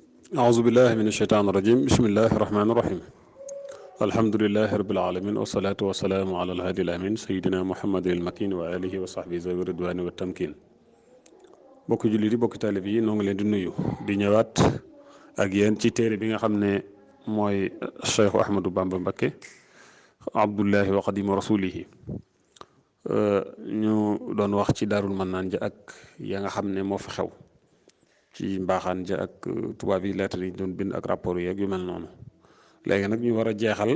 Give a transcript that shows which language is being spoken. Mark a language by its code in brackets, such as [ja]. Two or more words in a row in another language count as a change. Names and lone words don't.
[ar] أعوذ بالله من الشيطان الرجيم بسم الله الرحمن الرحيم الحمد لله رب العالمين والصلاة والسلام على الهادي الأمين سيدنا محمد المكين وآله وصحبه ذوي الرضوان والتمكين [wo] bokki jullit yi bokki taalib yi noo ngi leen di nuyu di ñëwaat ak yéen ci téere bi nga xam ne mooy Cheikh Ahmadou Bamba Mbacké Abdullahi wa Xadimu Rasulihi ñu doon wax ci Daarul Mannaan ja ak ya nga xam ne moo fa xew ci mbaaxaan ja ak tubaab yi lettre yi doon bind ak rapport yeeg yu mel noonu léegi nag ñu war a jeexal